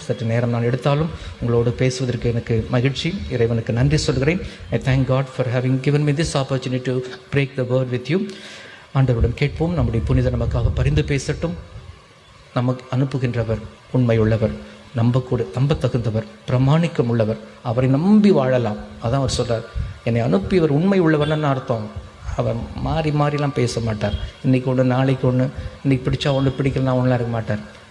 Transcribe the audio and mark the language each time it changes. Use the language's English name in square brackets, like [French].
[Tamil] சற்று நேரம் நான் எடுத்தாலும் உங்களோடு பேசுவதற்கு எனக்கு மகிழ்ச்சி. இறைவனுக்கு நன்றி சொல்கிறேன். [English] I thank God for having given me this opportunity to break the word with you. [Tamil] ஆண்டவரிடம் கேட்போம், நம்முடைய புனிதர் நமக்காக பரிந்து பேசட்டும். நமக்கு அனுப்புகின்றவர் உண்மையுள்ளவர், நம்பத்தகுந்தவர், பிரமாணிக்கம் உள்ளவர். அவரை நம்பி வாழலாம். அதான் அவர் சொல்கிறார், என்னை அனுப்பியவர் உண்மை உள்ளவர்னு அர்த்தம். அவர் மாறி மாறிலாம் பேச மாட்டார். இன்றைக்கி ஒன்று, நாளைக்கு ஒன்று, இன்றைக்கி பிடிச்சா ஒன்று, பிடிக்கலாம் ஒன்றுலாம் இருக்க மாட்டார்.